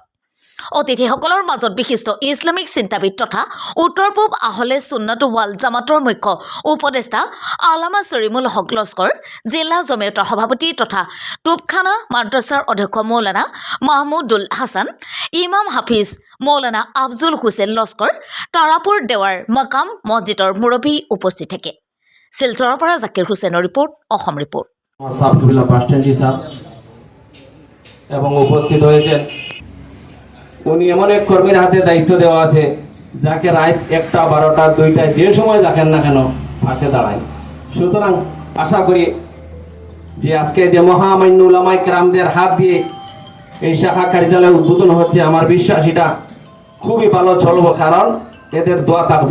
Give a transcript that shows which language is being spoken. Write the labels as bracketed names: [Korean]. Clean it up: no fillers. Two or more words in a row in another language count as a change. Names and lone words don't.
[Assamese] অতিথিসকলৰ মাজত বিশিষ্ট ইছলামিক চিন্তাবিদ তথা উত্তৰ পূব আহলে সুন্নাত ৱাল জামাতৰ মুখ্য উপদেষ্টা আলামা চৰিমুল হক লস্কৰ, জিলা জমিয়তৰ সভাপতি তথা তোপখানা মাদ্ৰাছাৰ অধ্যক্ষ মৌলানা মাহমুদুল হাছান, ইমাম হাফিজ মৌলানা আফজুল হুছেইন লস্কৰ, তাৰাপুৰ দেৱাৰ মাকাম মছজিদৰ মুৰব্বী উপস্থিত থাকে। শিলচৰৰ পৰা জাকিৰ হুছেইনৰ ৰিপৰ্ট, অসম ৰিপৰ্ট। [Bangla] এবং উপস্থিত হয়েছেন উনি এমন এক কর্মীর হাতে দায়িত্ব দেওয়া আছে যাকে রাত 1টা 12টা 2টায় যে সময় দেখেন না কেন পাশে দাঁড়ায়। সুতরাং আশা করি যে আজকে যে মহামান্য উলামায়ে কেরামদের হাত দিয়ে এই শাখা কার্যালয় উদ্বোধন হচ্ছে, আমার বিশ্বাস এটা খুবই ভালো চলবে, কারণ এদের দোয়া থাকবে।